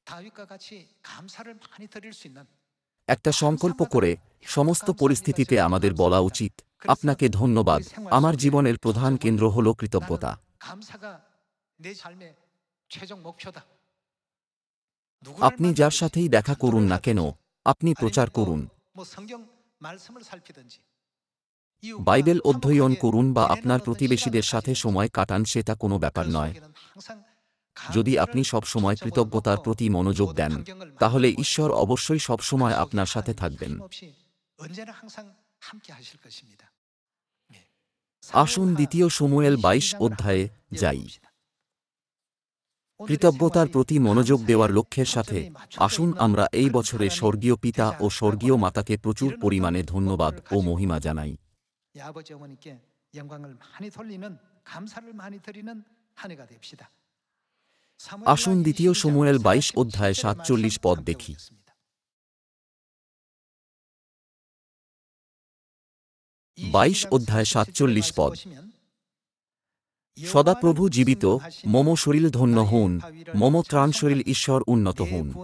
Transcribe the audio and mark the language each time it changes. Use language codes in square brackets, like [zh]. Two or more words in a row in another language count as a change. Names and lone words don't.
[bn] একটা সংকল্প করে সমস্ত পরিস্থিতিতে আমাদের বলা উচিত, আপনাকে ধন্যবাদ। আমার জীবনের প্রধান কেন্দ্র হল কৃতজ্ঞতা। আপনি যার সাথেই দেখা করুন না কেন, আপনি প্রচার করুন। [ko] 말씀을 살피든지 [bn] বাইবেল অধ্যয়ন করুন বা আপনার প্রতিবেশীদের সাথে সময় কাটান, সেটা কোনো ব্যাপার নয়। যদি আপনি সব সময় কৃতজ্ঞতার প্রতি মনোযোগ দেন, তাহলে ঈশ্বর অবশ্যই সব সময় আপনার সাথে থাকবেন। আসুন দ্বিতীয় শমূয়েল 22 অধ্যায়ে যাই। কৃতজ্ঞতার প্রতি মনোযোগ দেওয়ার লক্ষ্যের সাথে আসুন আমরা এই বছরে স্বর্গীয় পিতা ও স্বর্গীয় মাতাকে প্রচুর পরিমাণে ধন্যবাদ ও মহিমা জানাই। [ko] 아버지 어머니께 영광을 많이 돌리는 감사를 많이 드리는 한 해가 됩시다. [bn] আসুন দ্বিতীয় শমূয়েল 22 অধ্যায় 47 পদ দেখি। 22 অধ্যায় 47 পদ। সদাপ্রভু জীবিত, মম শরীর ধন্য হউন, মম ত্রাণ শরীর ঈশ্বর উন্নত হউন।